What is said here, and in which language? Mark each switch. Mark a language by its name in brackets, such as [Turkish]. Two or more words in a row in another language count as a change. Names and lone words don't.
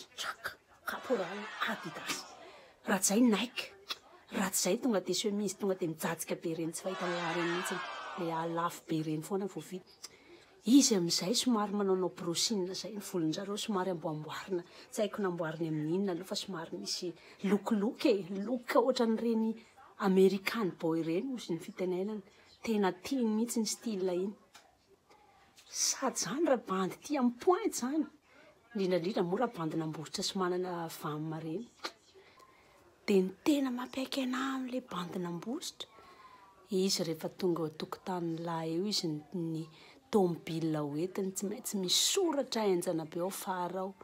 [Malagasy] Traka, caporal, Adidas. Raha izay Nike. Raha izay tonga dia chemise tonga dia mijajika be ireny tsy fahita lahary mihitsy. Le lafo be ireny foana vao vita. Izy amin'izay somary manaonao brosina izay ny volonjareo somary amboamboarina. Tsy haiko namboariny amin'inona aloha fa somary misy look-look e. Look ohatran'ireny [English] American boy [Malagasy] ireny ozy ny fitenenana. Tena tiany mihitsy ny style iny. Sady zany raha bandy ty amin'ny point zany. Indrindrandrindra moa raha bandin'Ambositra sy manana vamma ireny. Dia ny tena mampiaiky anahy amin'ilay bandin'Ambositra, izy rehefa tonga ao tokotanin'ny lahy eo izy ny tômôbila hoentiny tsy maintsy misy soratra enjana be ao fara ao.